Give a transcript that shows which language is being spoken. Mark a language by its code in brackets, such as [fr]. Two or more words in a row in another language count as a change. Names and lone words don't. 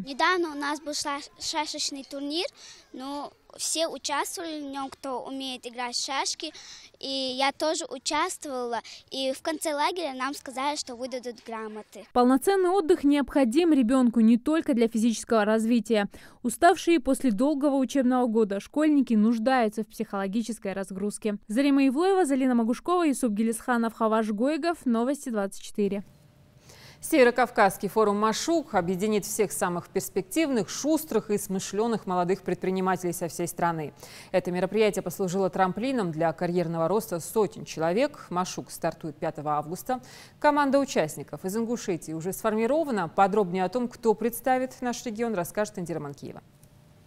[ru] Недавно у нас был шашечный турнир, но все участвовали в нем, кто умеет играть в шашки. И я тоже участвовала. И в конце лагеря нам сказали, что выдадут грамоты. Полноценный отдых необходим ребенку не только для физического развития. Уставшие после долгого учебного года школьники нуждаются в психологической разгрузке. Зарема Ивлоева, Залина Магушкова, Юсуп Гелисханов, Хаваш Гойгов. Новости 24. Северокавказский форум «Машук» объединит всех самых перспективных, шустрых и смышленых молодых предпринимателей со всей страны. Это мероприятие послужило трамплином для карьерного роста сотен человек. «Машук» стартует 5 августа. Команда участников из Ингушетии уже сформирована. Подробнее о том, кто представит наш регион, расскажет Индира Манкиева.